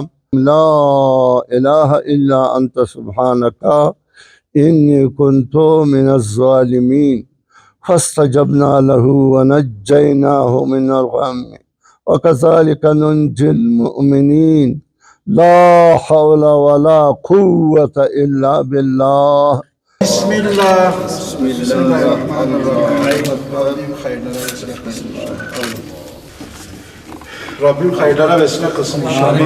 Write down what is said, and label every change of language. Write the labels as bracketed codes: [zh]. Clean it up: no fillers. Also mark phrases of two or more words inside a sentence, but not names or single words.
[ar] لا إله إلا أنت سبحانك إني كنت من الظالمين. فاستجبنا له ونجيناه من الغم وكذلك ننجي المؤمنين. لا حول ولا قوة إلا بالله. بسم الله الرحمن الرحيم. [tr] Rabbim hayırlara vesile kılsın inşallah.